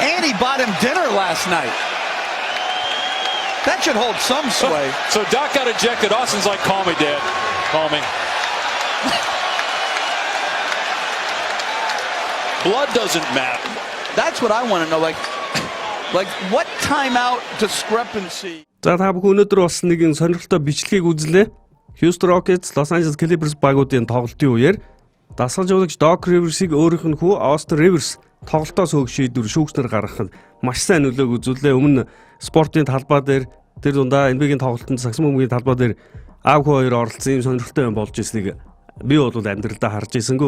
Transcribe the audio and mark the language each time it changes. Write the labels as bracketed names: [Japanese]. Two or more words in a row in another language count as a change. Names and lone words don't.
[English] And he bought him dinner last night. That should hold some sway. So Doc got ejected. Austin's like, call me, Dad. Call me. Blood doesn't matter. That's what I want to know. Like what timeout discrepancy? [Mongolian] За та бүхэн өнөөдөр бас нэгэн сонирхолтой бичлэгийг үзлээ. Houston Rockets, Los Angeles Clippers багуудын тоглолтын үеэр дасгалжуулагч Doc Rivers-ийг өөрийнх нь хүү Austin Rivers тоглолтоос хөг шийдвэр шүүгчнэр гаргахад маш сайн нөлөөг үзүүлээ. Өмнө спортын талбай дээр тэр дундаа NBA-ийн тоглолтод сагсан бөмбөгийн талбай дээр аав хүү хоёр оролцсон юм сонирхолтой юм болж ирснийг би бол амьдралдаа харж ирсэнгүй.